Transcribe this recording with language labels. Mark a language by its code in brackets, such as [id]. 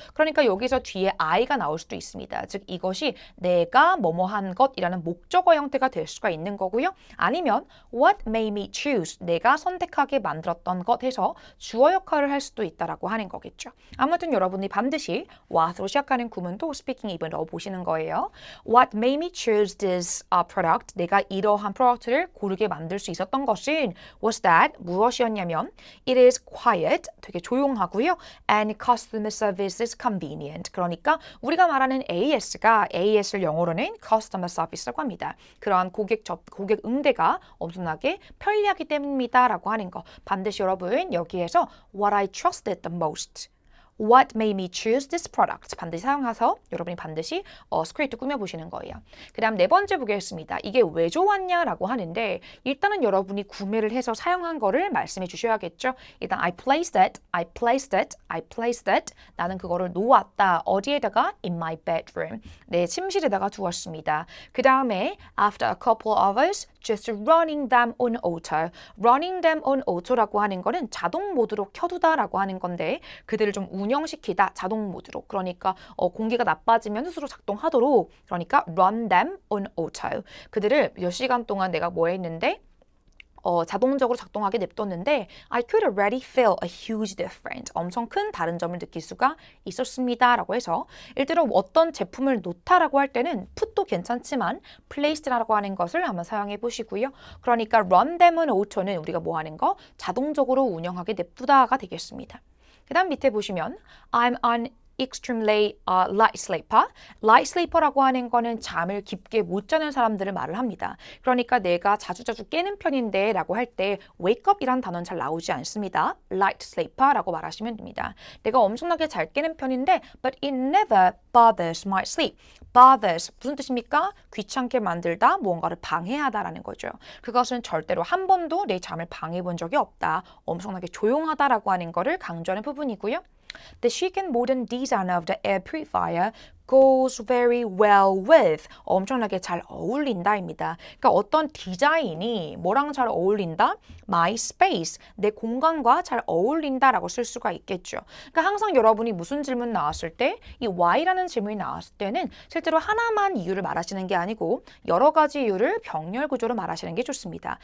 [ko] 그러니까 여기서 뒤에 I가 나올 수도 있습니다. 즉 이것이 내가 뭐뭐한 것이라는 목적어 형태가 될 수가 있는 거고요. 아니면 [en] What made me choose [ko] 내가 선택하게 만들었던 것 해서 주어 역할을 할 수도 있다라고 하는 거겠죠. 아무튼 여러분이 반드시 여러분들이 what으로 시작하는 구문도 스피킹 입에 넣어보시는 거예요. [en] What made me choose this product? [ko] 내가 이러한 프로덕트를 고르게 만들 수 있었던 것은 [en] was that [ko] 무엇이었냐면 [en] it is quiet, [ko] 되게 조용하고요. [en] And customer service is convenient. [ko] 그러니까 우리가 말하는 AS가 AS를 영어로는 customer service라고 합니다. 그러한 고객 응대가 엄청나게 편리하기 때문입니다 라고 하는 거. 반드시 여러분 여기에서 [en] what I trusted the most. What made me choose this product? [ko] 반드시 사용해서 여러분이 반드시 스크립트 꾸며보시는 거예요. 그 다음 네 번째 보겠습니다. 이게 왜 좋았냐라고 하는데 일단은 여러분이 구매를 해서 사용한 거를 말씀해 주셔야겠죠. 일단 [en] I placed it, I placed it, I placed it. [ko] 나는 그거를 놓았다. 어디에다가? [en] In my bedroom. [ko] 내 침실에다가 두었습니다. 그 다음에 [en] after a couple of hours, just running them on auto. running them on auto [ko] 라고 하는 거는 자동 모드로 켜두다라고 하는 건데 그들을 좀 운영시키다 자동 모드로. 그러니까 공기가 나빠지면 스스로 작동하도록. 그러니까 [en] run them on auto. [ko] 그들을 몇 시간 동안 내가 뭐 했는데 자동적으로 작동하게 냅뒀는데 [en] I could already feel a huge difference. [ko] 엄청 큰 다른 점을 느낄 수가 있었습니다. 라고 해서 예를 들어 어떤 제품을 놓다라고 할 때는 put도 괜찮지만 placed라고 하는 것을 한번 사용해 보시고요. 그러니까 [en] run them on auto [ko] 는 우리가 뭐 하는 거? 자동적으로 운영하게 냅두다가 되겠습니다. 그 다음 밑에 보시면 [en] I'm an extremely light sleeper. [ko] light sleeper라고 하는 거는 잠을 깊게 못 자는 사람들을 말을 합니다. 그러니까 내가 자주자주 깨는 편인데 라고 할 때 wake up 이란 단어는 잘 나오지 않습니다. light sleeper라고 말하시면 됩니다. 내가 엄청나게 잘 깨는 편인데 [en] but it never bothers my sleep. [ko] bothers 무슨 뜻입니까? 귀찮게 만들다, 무언가를 방해하다라는 거죠. 그것은 절대로 한 번도 내 잠을 방해해 본 적이 없다. 엄청나게 조용하다라고 하는 거를 강조하는 부분이고요. [en] The chic and modern design of the air purifier goes very well with. [ko] 엄청나게 잘 어울린다입니다. 그러니까 어떤 디자인이 뭐랑 잘 어울린다? [en] My space, [ko] 내 공간과 잘 어울린다라고 쓸 수가 있겠죠. 그러니까 항상 여러분이 무슨 질문 나왔을 때 이 why라는 질문이 나왔을 때는 실제로 하나만 이유를 말하시는 게 아니고 여러 가지 이유를 병렬 구조로 말하시는 게 좋습니다.